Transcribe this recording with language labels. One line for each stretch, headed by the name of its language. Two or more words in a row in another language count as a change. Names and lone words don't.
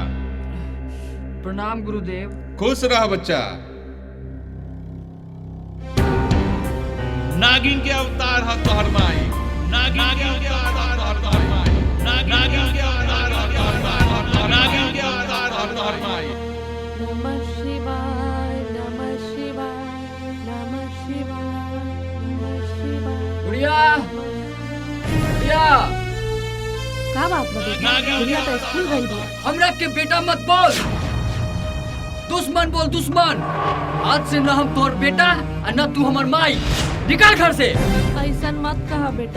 Bhojpuri: प्रणाम गुरुदेव। खुश रह बच्चा। नागिन के अवतार है तोहर माई। नागिन के अवतार है तोहर माई। नागिन के अवतार है तोहर माई। नागिन के अवतार है तोहर माई।
Sanskrit: नमः शिवाय, नमः शिवाय, नमः शिवाय, नमः शिवाय।
Bhojpuri: गुड़िया, गुड़िया। का बात बड़ी? गुड़िया तो स्कूल गई बा। हमरा के बेटा मत बोल। दुश्मन बोल, दुश्मन। आज से न हम तोहर बेटा और न तू हमर माई। निकाल घर से। ऐसा मत कहा बेटा।